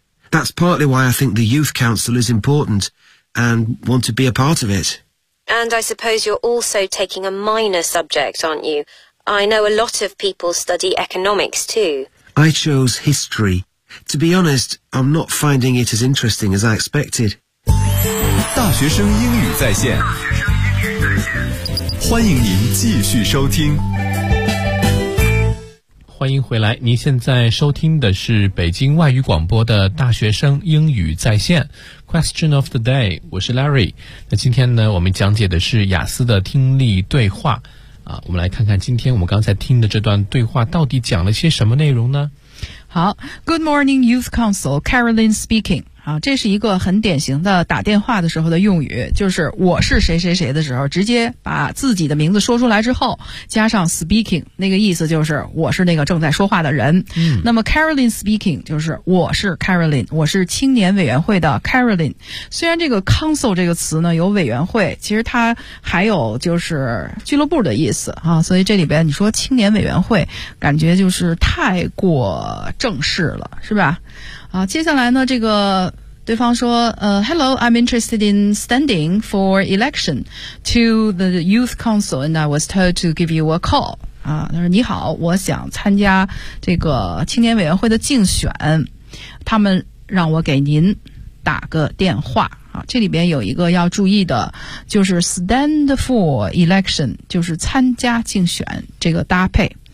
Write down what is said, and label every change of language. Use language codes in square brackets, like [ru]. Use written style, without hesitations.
[en] That's partly why I think the Youth Council is important and want to be a part of it. And I suppose you're also taking a minor subject, aren't you? I know a lot of people study economics too. I chose history. To be honest, I'm not finding it as interesting as I expected. [zh] 大学生英语在线，欢迎您继续收听。欢迎回来，您现在收听的是北京外语广播的大学生英语在线 Question of the day， 我是 Larry。那今天呢我们讲解的是雅思的听力对话啊，我们来看看今天我们刚才听的这段对话到底讲了些什么内容呢。 [en] 好， Good morning Youth Council, Caroline speaking。 [zh] 好，这是一个很典型的打电话的时候的用语，就是我是谁谁谁的时候，直接把自己的名字说出来之后加上 speaking， 那个意思就是我是那个正在说话的人。嗯，那么 Caroline speaking 就是我是 Caroline， 我是青年委员会的 Caroline。虽然这个 council 这个词呢有委员会，其实它还有就是俱乐部的意思啊，所以这里边你说青年委员会感觉就是太过正式了，是吧。好，接下来呢这个对方说 [en] Hello, I'm interested in standing for election to the youth council and I was told to give you a call. [zh] 啊，他说你好，我想参加这个青年委员会的竞选，他们让我给您打个电话。啊，这里边有一个要注意的，就是 [en] stand for election, [zh] 就是参加竞选这个搭配。